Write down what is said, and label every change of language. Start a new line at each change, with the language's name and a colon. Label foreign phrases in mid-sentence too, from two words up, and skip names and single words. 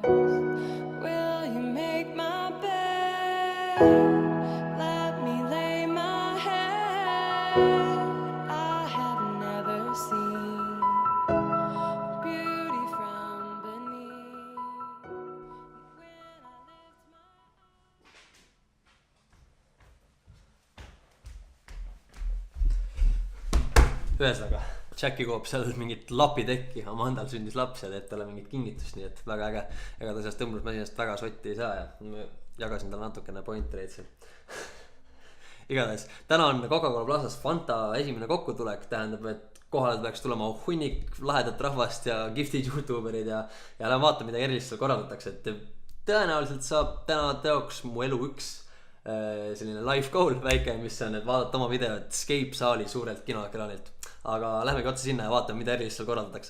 English: Will you make my bed? Let me lay my head. I have never seen beauty from beneath. When I lift my
Estonian: Ühesõnaga, Jacki koob seal mingit lapitekki, Amandal sündis laps ja teeb talle mingit kingitust, nii et väga äge. Ega ta sellest tõmblusmasinast väga sotti ei saa ja ma jagasin talle natukene pointereid seal. Igatahes, täna on Coca-Cola Plazas Fanta esimene kokkutulek, tähendab, et kohale peaks tulema hunnik lahedat rahvast ja giftid youtuberid ja lähen vaata, mida erilist seal korraldatakse, et tõenäoliselt saab täna teoks mu elu üks selline
English: life goal
Estonian: väike, mis on, et vaadata oma videot Escape saali suurelt kinoekraanilt. Aga lähmegi otsa sinna ja vaatame, mida erilist seal korraldatakse.